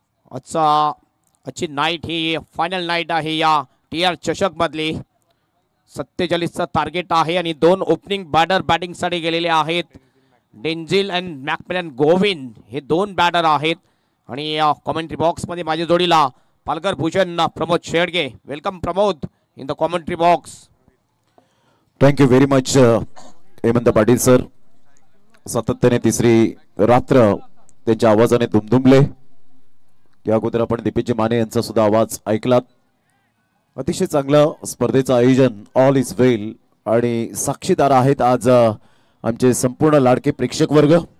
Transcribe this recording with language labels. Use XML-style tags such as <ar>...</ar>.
<mr>आजची नाईट ही final night आहे या TR चषकमधली. 47चं टार्गेट आहे आणि 2 ओपनिंग बॅटर बॅटिंगसाठी गेलेले आहेत. डेंझिल अँड मॅकमिलन गोविंद हे 2 बॅटर आहेत. आणि या कॉमेंट्री बॉक्समध्ये माझ्या जोडीला Palghar Bhushan Pramod Shedge.</mr> <en>Welcome Pramod in the commentary box. Thank you very much</en> <mr>Hemant Patil sir. सातत्याने तिसरी रात्र त्यांच्या आवाजाने दुमदुमले. या अगोदर आपण दीपेजी माने यांचा सुद्धा आवाज ऐकलात. अतिशय चांगलं स्पर्धेचं आयोजन.</mr> <en>all is well</en> <mr>आणि साक्षीदार आहेत आज आमचे संपूर्ण लाडके प्रेक्षक वर्ग.</mr>